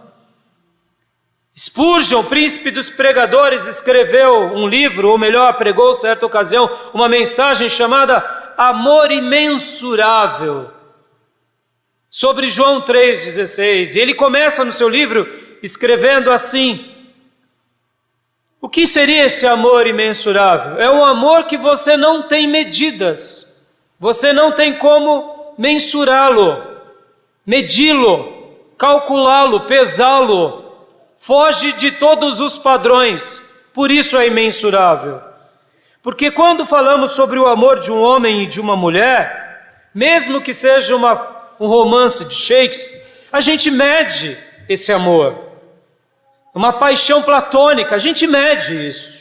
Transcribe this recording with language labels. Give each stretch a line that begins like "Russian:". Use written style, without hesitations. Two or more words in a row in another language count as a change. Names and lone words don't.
Portuguese: Spurgeon, príncipe dos pregadores, escreveu um livro, ou melhor, pregou certa ocasião uma mensagem chamada Amor Imensurável, sobre João 3,16. E ele começa no seu livro escrevendo assim: o que seria esse amor imensurável? É um amor que você não tem medidas, você não tem como mensurá-lo, medi-lo, calculá-lo, pesá-lo, foge de todos os padrões, por isso é imensurável. Porque quando falamos sobre o amor de um homem e de uma mulher, mesmo que seja um romance de Shakespeare, a gente mede esse amor. Uma paixão platônica, a gente mede isso.